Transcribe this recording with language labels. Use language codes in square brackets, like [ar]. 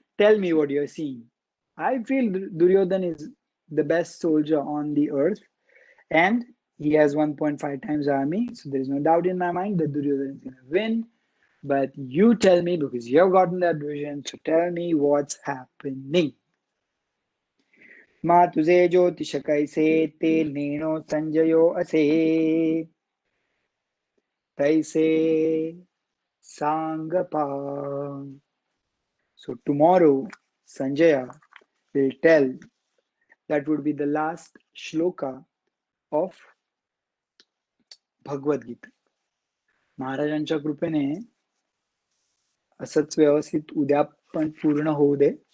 [en] Tell me what you're seeing. I feel Duryodhan is the best soldier on the earth, and he has 1.5 times army. So there is no doubt in my mind that Duryodhan is going to win. But you tell me, because you have gotten that vision, so tell me what's happening. [mr] मा तुझे ज्योतिष कैसे ते नेणो संजयो असे तैसे सांग पा. [en] So tomorrow Sanjaya will tell, that would be the last shloka of Bhagavad Gita. [mr] महाराजांच्या कृपेने असंच व्यवस्थित उद्या पण पूर्ण होऊ दे.